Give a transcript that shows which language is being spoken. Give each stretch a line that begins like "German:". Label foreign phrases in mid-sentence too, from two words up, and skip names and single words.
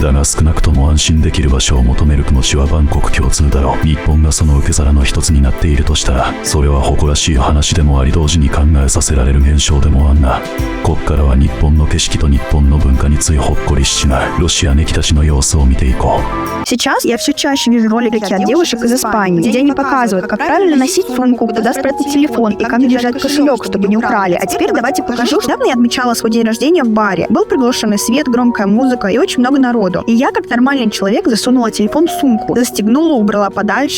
Japanese: だが少なくとも安心できる場所を求める気持ちは万国共通だろう。日本がその受け皿の一つになっているとしたら、それは誇らしい話でもあり、同時に考えさせられる現象でもあんな。こっからは日本の景色と日本の文化についほっこりしちまうロシアネキたちの様子を見ていこう。
Russian: Сейчас я все чаще вижу ролики от девушек из Испании, где они показывают, как правильно носить сумку, куда спрятать телефон и как держать кошелек, чтобы не украли. А теперь давайте покажу. Недавно я отмечала свой день рождения в баре. Был приглушенный свет, громкая музыка и очень много народу. И я, как нормальный человек, засунула телефон в сумку, застегнула, убрала подальше.